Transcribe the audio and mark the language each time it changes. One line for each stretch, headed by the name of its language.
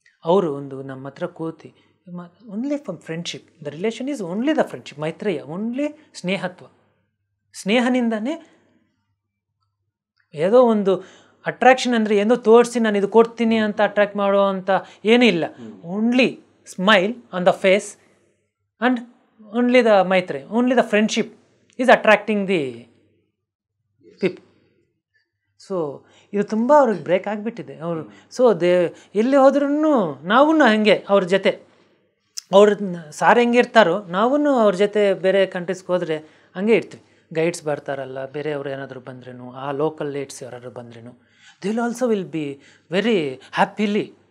Kannada: ಅವರು ಒಂದು ನಮ್ಮ ಹತ್ರ ಕೂತಿ
English: Only from friendship, the relation is only the friendship, ಮೈತ್ರೇಯ, only ಸ್ನೇಹತ್ವ.
Kannada: ಸ್ನೇಹನಿಂದನೇ ಏನೋ ಒಂದು ಅಟ್ರಾಕ್ಷನ್ ಅಂದರೆ ಏನೋ ತೋರಿಸಿ ನಾನು ಇದು ಕೊಡ್ತೀನಿ ಅಂತ ಅಟ್ರಾಕ್ಟ್ ಮಾಡೋ ಅಂತ ಏನೂ ಇಲ್ಲ.
English: Only smile on the face and only the maitre, only the friendship is attracting the people.
Kannada: So ಇದು ತುಂಬ ಅವ್ರಿಗೆ ಬ್ರೇಕ್ ಆಗಿಬಿಟ್ಟಿದೆ ಅವರು. ಸೊ ಎಲ್ಲಿ ಹೋದ್ರೂ ನಾವು ಹಾಗೆ ಅವ್ರ ಜೊತೆ, ಅವ್ರ ಸಾರ್ ಹೆಂಗಿರ್ತಾರೋ ನಾವು ಅವ್ರ ಜೊತೆ ಬೇರೆ ಕಂಟ್ರೀಸ್ಗೆ ಹೋದರೆ ಹಂಗೆ ಇರ್ತೀವಿ. ಗೈಡ್ಸ್ ಬರ್ತಾರಲ್ಲ, ಬೇರೆಯವ್ರು ಏನಾದರೂ ಬಂದ್ರೂ, ಆ ಲೋಕಲ್ ಲೀಡ್ಸ್ ಯಾರಾದ್ರು ಬಂದ್ರೂ,
English: They will also will be very happily.